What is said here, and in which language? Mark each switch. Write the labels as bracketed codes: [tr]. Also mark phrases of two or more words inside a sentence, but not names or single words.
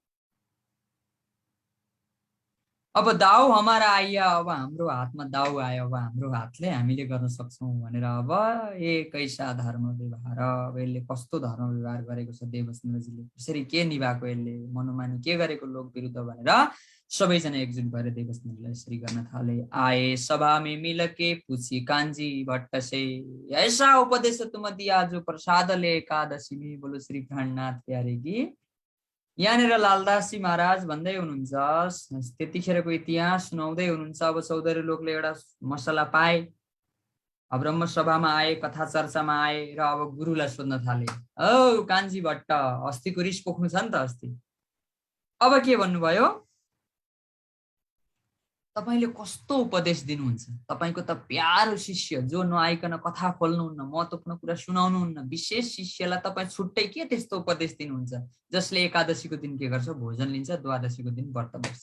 [hi] अब दाउ हमारा आइया, [ne] अब हाम्रो हातमा दाउ आयो, अब हाम्रो हातले हामीले गर्न सक्छौँ भनेर [hi] अब कैसा धर्म व्यवहार, [ne] अब यसले कस्तो धर्म व्यवहार गरेको छ देवचन्द्रजीले, कसरी के निभाएको, यसले मनोमानी के गरेको लोक विरुद्ध भनेर सबैजना एकजुट भएर देवचन्द्रलाई यसरी गर्न थाले। [hi] आए सभा में मिल के पूछी कांजी भट्ट से, ऐसा उपदेश तुम दिया जो प्रसाद ले एकादशी में, बोलो श्री प्राणनाथ प्यारे की। [ne] यहाँनिर लालदासजी महाराज भन्दै हुनुहुन्छ, त्यतिखेरको इतिहास सुनाउँदै हुनुहुन्छ। अब चौधरी लोकले एउटा मसला पाए, ब्रह्म सभामा आए, कथा चर्चामा आए र अब गुरुलाई सोध्न थाले, औ कान्छी भट्ट, अस्तिको रिस पोख्नु छ नि त अस्ति, अब के भन्नुभयो, तपाईले कस्तो उपदेश दिनुहुन्छ, तपाईको त प्यारो शिष्य जो नआइकन कथा खोल्नुहुन्न, महत्त्वपूर्ण कुरा सुनाउनुहुन्न, विशेष शिष्यलाई तपाईँ छुट्टै के त्यस्तो उपदेश दिनुहुन्छ जसले एकादशीको दिन के गर्छ, भोजन लिन्छ, द्वादशीको दिन व्रत बस्छ।